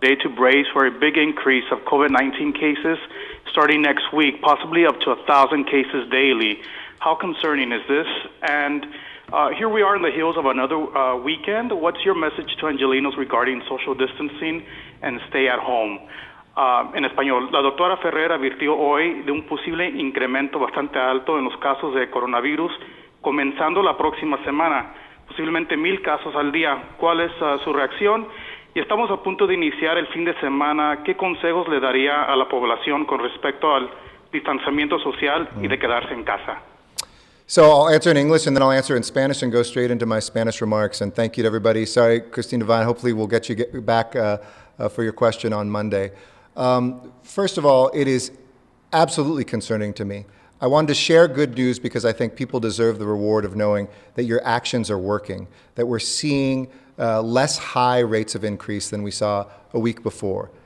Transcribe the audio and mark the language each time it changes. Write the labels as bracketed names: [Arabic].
[English] Day to brace for a big increase of COVID-19 cases starting next week, possibly up to 1,000 cases daily. How concerning is this? And here we are in the heels of another weekend. What's your message to Angelinos regarding social distancing and stay at home? [Spanish] En español, la doctora Ferrer advirtió hoy de un posible incremento bastante alto en los casos de coronavirus, comenzando la próxima semana, posiblemente 1,000 casos al día. ¿Cuál es su reacción? Y estamos a punto de iniciar el fin de semana. ¿Qué consejos le daría a la población con respecto al distanciamiento social y de quedarse en casa? [English] So I'll answer in English, and then I'll answer in Spanish and go straight into my Spanish remarks. And thank you to everybody. Sorry, Christine Devine. Hopefully we'll get you back for your question on Monday. First of all, it is absolutely concerning to me. I wanted to share good news because I think people deserve the reward of knowing that your actions are working, that we're seeing less high rates of increase than we saw a week before.